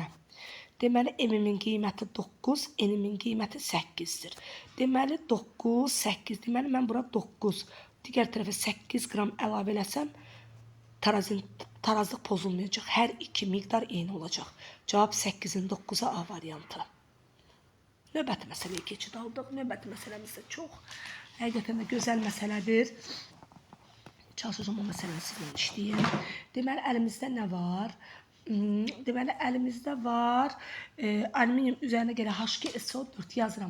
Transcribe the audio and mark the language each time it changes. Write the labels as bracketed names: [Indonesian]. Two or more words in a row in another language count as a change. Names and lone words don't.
[Azerbaijani] Deməli, m-in qiyməti 9, n-in qiyməti 8-dir. Deməli, 9, 8. Deməli, mən bura 9, digər tərəfə 8 qram əlavə eləsəm, tarazlıq pozulmayacaq. Hər iki miqdar eyni olacaq. Cavab 8-in 9-a A variantı. Növbəti məsələyə keçid aldıq. Növbəti məsələmiz də çox həqiqətən də gözəl məsələdir. Çalışacağım o məsələni sizlə işləyim. Deməli, əlimizdə nə var? Deməli, əlimizdə var alüminium üzərinə gələ H2SO4 yazıram.